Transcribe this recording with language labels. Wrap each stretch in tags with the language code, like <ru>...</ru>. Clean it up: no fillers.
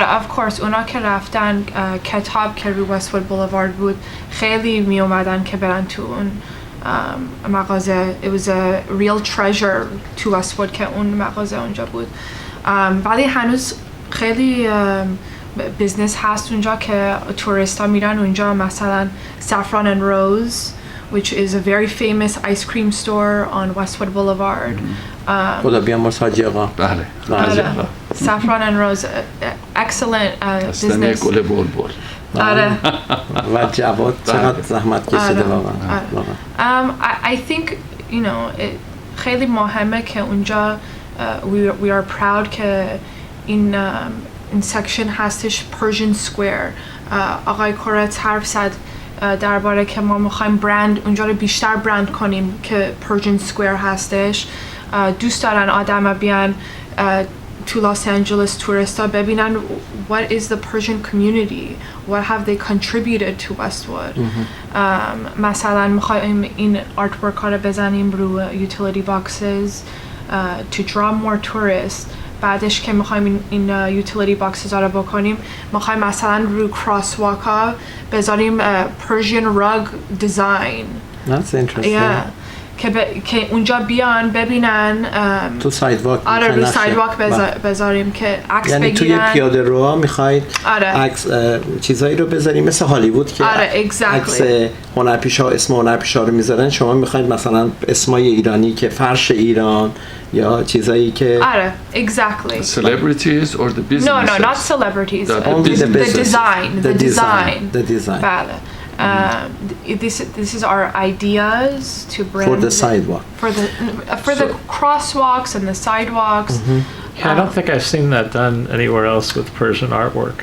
<en>Of course</en> <fa>اونا که رفتن کتاب که روی وست‌وود بولوارد بود خیلی می اومدن که برن تو اون مغازه.</fa> <en>It was a real treasure</en> <fa>تو وست‌وود که اون مغازه اونجا بود. ولی هنوز خیلی بیزنس هست اونجا که توریستا میرن اونجا، مثلا</fa> <en>Saffron and Rose, which is a very famous ice cream store on Westwood Boulevard.</en> <fa>خدا بیامرز حاجی آقا. بله.</fa> <en>Saffron and Rose, excellent business.</en> <fa>گل بلبل. آره. و جواد چقدر زحمت کشیده واقعا.</fa> <en>I think you know</en> <fa>خیلی مهمه که اونجا</fa> <en>we are proud</en> <fa>که این</fa> <en>section هستش Persian Square.</en> <fa>آقای کورتز حرف زد درباره که ما میخوایم برند اونجا رو بیشتر برند کنیم که Persian Square هستش. دوست دارن آدم بیان تو لس آنجلس توریستا ببینن</fa> <en>what is the Persian community, what have they contributed to Westwood.</en> <fa>مثلا میخوایم این artwork ها رو بزنیم رو utility boxes</fa> <en>to draw more tourists.</en> <fa>بعدش که میخوایم این utility boxes رو بکنیم میخوایم مثلا رو crosswalk ها بذاریم</fa> <en>Persian rug design. That's interesting.</en> <fa>که اونجا بیان ببینن تو سایدواک. آره رو سایدواک بذاریم که عکس بگیرن. یعنی توی پیاده رو میخواید عکس چیزایی رو بذاریم مثل هالیوود که عکس هنرپیشه ها اسم هنرپیشه ها رو میذارن، شما میخواید مثلا اسمای ایرانی که فرش ایران یا چیزایی که</fa> <en>exactly celebrities or the business. No, not celebrities. Only the design.</en> <fa>بله.</fa> <en>This is our ideas to bring for the sidewalk, for the crosswalks and the sidewalks. I don't think I've seen that done anywhere else with Persian artwork.</en>